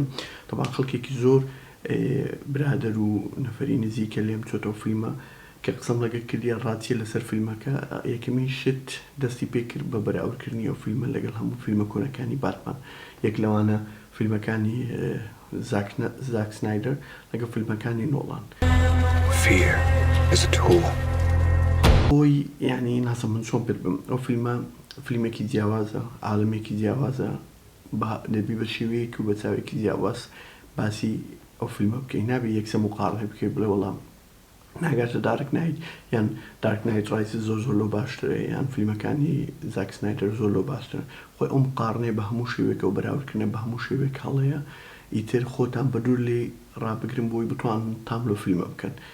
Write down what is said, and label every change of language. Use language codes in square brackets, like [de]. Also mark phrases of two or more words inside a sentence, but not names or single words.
[ckb] طبعاً خەڵکێکی زۆر برادەر و نەفەری نزیکە لێم چۆتەوە فیلمە کە قسەم لەگەڵ کردیە ڕاتیە لەسەر فیلمەکە یەکەمین شت دەستی پێ کرد بە بەراوردکردنی ئەو فیلمە لەگەڵ هەموو فیلمە کۆنەکانی باتمان. یەک لەوانە فیلمەکانی زاک سنایدەر لەگەڵ فیلمەکانی نۆڵان. [en] Fear is a tool. [ckb] بۆی یعنی ناسم من چۆن پێ بم ئەو فیلمە فیلمێکی جیاوازە عالمێکی جیاوازە دەبی بە شێوەیەک و بە چاوێکی جیاواز باسی ئەو فیلمە بکەی نابێ یەکسە مقارنە بکەی بڵێ وەڵام ناگاتە دارک نایت یان دارک نایت ڕایس زۆر زۆر لۆ باشترە یان فیلمەکانی زاک سنایدەر زۆر لۆ باشترە خۆی ئەو مقارنەی بە هەموو شێوەیەکە و بەراوردکردنە بە هەموو شێوەیەک هەڵەیە ئیتر خۆتان بە دوور لێ ڕابگرن بۆی بتوان تام لەو فیلمە بکەن.